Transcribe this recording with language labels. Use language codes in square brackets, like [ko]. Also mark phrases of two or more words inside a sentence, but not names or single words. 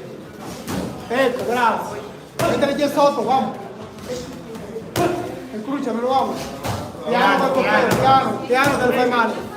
[it] Ecco, bravo. Mettele già sotto, vamos. Incrociamelo, vamos. Piano col coltello, piano te lo fai male.